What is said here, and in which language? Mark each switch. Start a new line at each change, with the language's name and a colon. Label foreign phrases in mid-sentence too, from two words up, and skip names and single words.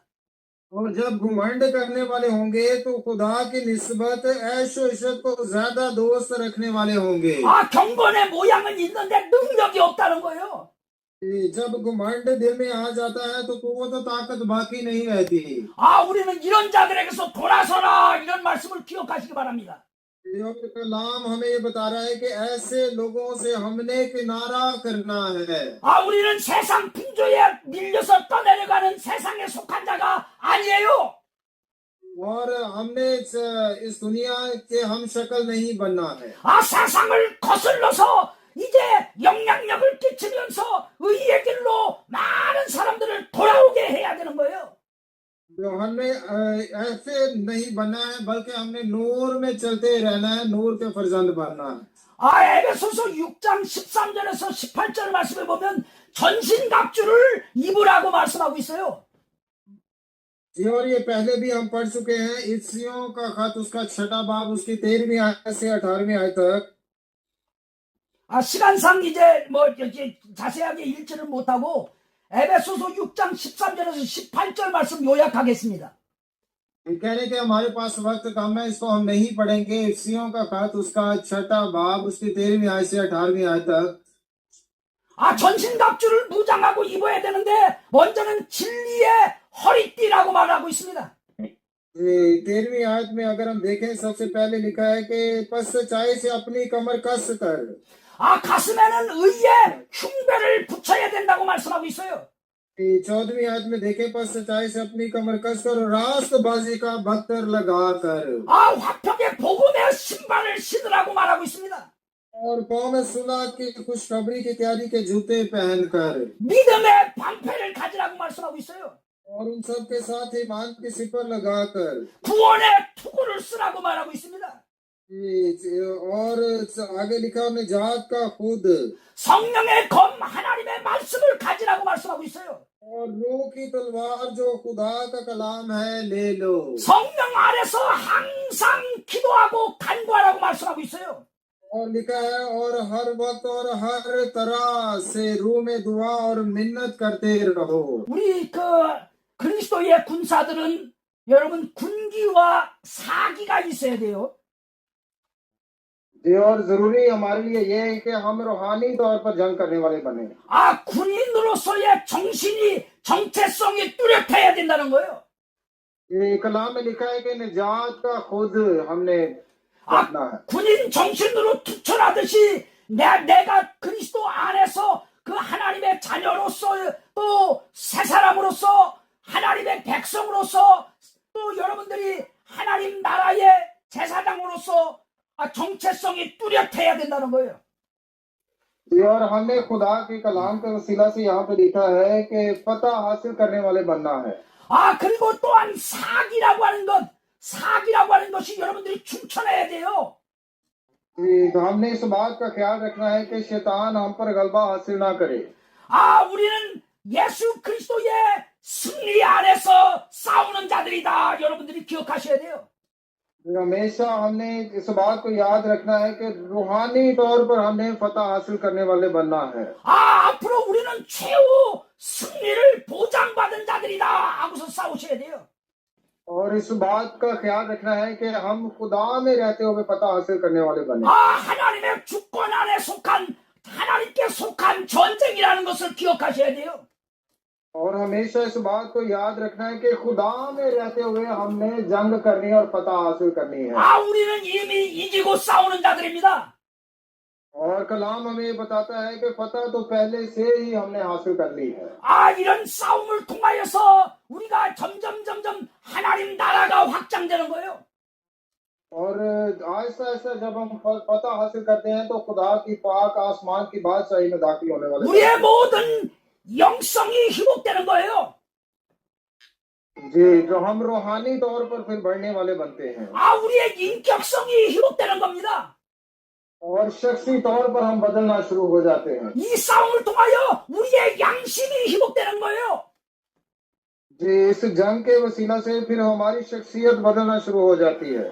Urdu: اور جب گھمنڈ کرنے والے ہوں گے تو خدا کی نسبت عیش و عشرت کو زیادہ دوست رکھنے والے ہوں گے.
Korean: 아, 경건의 모양은 있는데 능력이 없다는 거예요.
Urdu: جب گھمنڈ دل میں آ جاتا ہے تو قوت اور طاقت باقی نہیں رہتی.
Korean: 아, 우리는 이런 자들에게서 돌아서라 이런 말씀을 기억하시기 바랍니다.
Urdu: اور کلام ہمیں یہ بتا رہا ہے کہ ایسے لوگوں سے ہم نے کنارہ کرنا ہے.
Korean: 아, 우리는 세상 풍조에 밀려서 떠내려가는 세상에 속한 자가 아니에요.
Urdu: اور ہم نے اس دنیا کے ہم شکل نہیں بننا ہے.
Korean: 아, 세상을 거슬러서 이제 영향력을 끼치면서 의의 길로 많은 사람들을 돌아오게 해야 되는 거예요.
Urdu: تو ہمیں ایسے نہیں بننا ہے، بلکہ ہم نے نور میں چلتے رہنا ہے، نور کے فرزند بننا ہے.
Korean: 아, 에베소서 6장 13절에서 18절 말씀에 보면 전신갑주를 입으라고 말씀하고 있어요.
Urdu: جی، اور یہ پہلے بھی ہم پڑھ چکے ہیں۔ افسیوں کا خط اس کا 6 باب اس کی 13ویں آیت سے 18ویں آیت تک.
Korean: 아, 시간상 이제 이제 자세하게 읽지를 못하고 에베소서 6장 13절에서 18절 말씀 요약하겠습니다.
Urdu: کہنے کے ہمارے پاس وقت کم ہے، اس کو ہم نہیں پڑھیں گے. افسیوں کا خط اس کا 6 باب اس کی 13ویں آیت سے 18ویں آیت تک.
Korean: 아, 전신갑주를 무장하고 입어야 되는데 먼저는 진리의 허리띠라고 말하고 있습니다.
Urdu: 13ویں آیت میں اگر ہم دیکھیں، سب سے پہلے لکھا ہے کہ پس سچائی سے اپنی کمر کس کر.
Korean: 아, 가슴에는 의의 흉배를 붙여야 된다고 말씀하고 있어요.
Urdu: 14ویں آیت میں دیکھیں، پس سچائی سے اپنی کمر کس کر اور راستبازی کا بکتر لگا کر.
Korean: 아, 화평의 복음의 신발을 신으라고 말하고 있습니다.
Urdu: اور قوم صلح کی خوشخبری کی تیاری کے جوتے پہن کر.
Korean: 믿음의 방패를 가지라고 말씀하고 있어요.
Urdu: اور ان سب کے ساتھ ایمان کی سپر لگا کر.
Korean: 구원의 투구를 쓰라고 말하고 있습니다.
Urdu: اور آگے لکھا ہے نجات کا خود.
Korean: 성령의 검 하나님의 말씀을 가지라고 말씀하고 있어요.
Urdu: اور روح کی تلوار جو خدا کا کلام ہے لے لو.
Korean: 성령 아래서 항상 기도하고 간구하라고 말씀하고 있어요.
Urdu: اور لکھا ہے اور ہر وقت اور ہر طرح سے روح میں دعا اور منت کرتے رہو.
Korean: 우리 그리스도의 군사들은 여러분 군기와 사기가 있어야 돼요.
Urdu: یہ اور ضروری ہمارے لیے یہ ہے کہ ہم روحانی طور پر جنگ کرنے والے بنے.
Korean: 아, 군인으로서의 정신이 정체성이 뚜렷해야 된다는 거예요.
Urdu: یہ کلام میں لکھا ہے کہ نجات کا خود ہم نے 아, رکھنا ہے.
Korean: 군인 정신으로 투철하듯이 내가 그리스도 안에서 그 하나님의 자녀로서 또 새 사람으로서 하나님의 백성으로서 또 여러분들이 하나님 나라의 제사장으로서 정체성이 뚜렷해야 된다는 거예요.
Urdu: اور ہم نے خدا کے کلام کے وسیلہ سے یہاں پہ لکھا ہے کہ فتح حاصل کرنے والے بننا ہے.
Korean: 아, 그리고 또한 사기라고 하는 것이 여러분들이 충천해야 돼요.
Urdu: تو ہم نے اس بات کا خیال رکھنا ہے کہ شیطان ہم پر غلبہ حاصل نہ کرے.
Korean: 아, 우리는 예수 그리스도의 승리 안에서 싸우는 자들이다. 여러분들이 기억하셔야 돼요.
Urdu: ہمیشہ ہم نے اس بات کو یاد رکھنا ہے کہ روحانی طور پر ہم نے فتح حاصل کرنے والے بننا ہے.
Korean: 아, 앞으로 우리는 최후 승리를 보장받은 자들이다 하고서 싸우셔야 돼요.
Urdu: اور اس بات کا خیال رکھنا ہے کہ ہم خدا میں رہتے ہوئے فتح حاصل کرنے والے بنے.
Korean: 아, 하나님의 주권 안에 하나님께 속한 전쟁이라는 것을 기억하셔야 돼요.
Urdu: اور ہمیشہ اس بات کو یاد رکھنا ہے کہ خدا میں رہتے ہوئے ہم نے جنگ کرنی ہے اور فتح حاصل کرنی ہے.
Korean: 아, 우리는 이미 이기고 싸우는 자들입니다.
Urdu: اور کلام ہمیں بتاتا ہے کہ فتح تو پہلے سے ہی ہم نے حاصل کر لی ہے.
Korean: 아, 이런 싸움을 통하여서 우리가 점점 하나님 나라가 확장되는 거예요.
Urdu: اور آہستہ آہستہ جب ہم پتا حاصل کرتے ہیں تو خدا کی پاک آسمان کی بادشاہی میں داخل ہونے والے
Korean: 우리의
Urdu: हैं।
Korean: 모든 영성이 회복되는 거예요.
Urdu: جی، جو ہم روحانی طور پر پھر بڑھنے والے بنتے ہیں
Korean: 우리의 인격성이 회복되는 겁니다.
Urdu: اور شخصی طور پر ہم بدلنا شروع ہو جاتے ہیں.
Korean: 이 싸움을 통하여 우리의 양심이 회복되는 거예요.
Urdu: جی، اس جنگ کے وسیلہ سے پھر ہماری شخصیت بدلنا شروع ہو جاتی ہے